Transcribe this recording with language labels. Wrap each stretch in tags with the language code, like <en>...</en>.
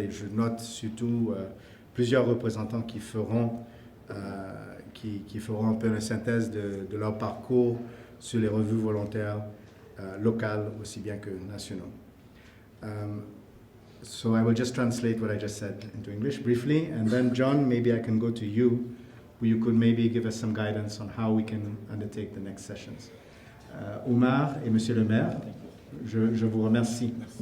<fr>Et je note surtout plusieurs représentants qui feront un peu une synthèse de leur parcours sur les revues volontaires locales aussi bien que nationaux.</fr> <en>So I will just translate what I just said into English briefly, and then John, maybe I can go to you, who you could maybe give us some guidance on how we can undertake the next sessions.</en> <fr>Omar et Monsieur le Maire, je vous remercie.</fr>